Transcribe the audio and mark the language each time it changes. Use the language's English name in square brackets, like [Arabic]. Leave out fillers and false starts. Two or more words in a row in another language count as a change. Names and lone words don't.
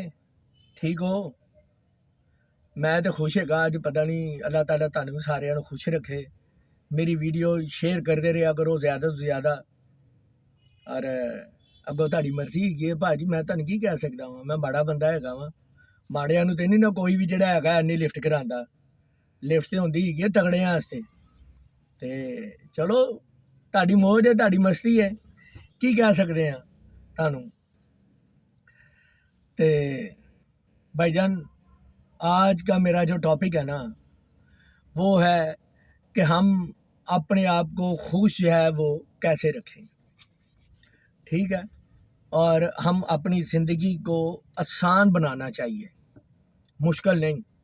[Punjabi] ٹھیک ہو؟ میں تو خوش ہے گا اج، پتہ نہیں اللہ تعالیٰ تانوں سارے خوش رکھے۔ میری [English] video share [Punjabi] کرتے رہا کرو زیادہ تو زیادہ، اور اگوں تاری مرضی ہے بھاجی، میں تنوں کی کہہ سکتا ہوں، میں ماڑا بندہ ہے وا، ماڑیاں نوں تے نہیں نہ کوئی بھی جڑا ہے اینی لفٹ کراندا، لفٹ تے ہوندی ہے تگڑیاں واسطے۔ تے چلو تہاڈی موج ہے، تہاڈی مستی ہے، کی کہہ سکتے ہیں تانوں۔ [Urdu] تے بھائی جان، آج کا میرا جو ٹاپک ہے نا وہ ہے کہ ہم اپنے آپ کو خوش جو ہے وہ کیسے رکھیں، ٹھیک ہے؟ اور ہم اپنی زندگی کو آسان بنانا چاہیے، مشکل نہیں۔